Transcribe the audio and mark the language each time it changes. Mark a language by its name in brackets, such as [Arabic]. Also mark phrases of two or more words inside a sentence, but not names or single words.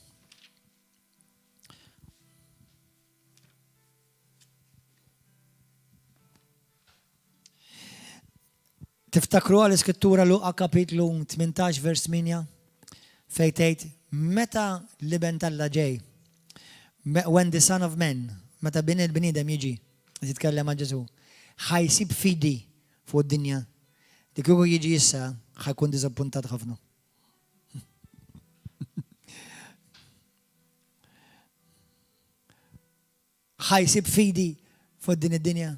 [Maltese] Tiftakru għal-iskrittura Luqa kapitlu 18 vers 8 fejn tgħid meta l-iben tal-Alla ġej, [English] when the Son of Man, [Maltese] meta bin il-bniedem jiġi, titkellem ma' Ġesu, ħajsib fidi fuq id-dinja. Dik kieku jiġi issa ħajkun diżappuntat ħafna. ħajsib fidi fuq din id-dinja.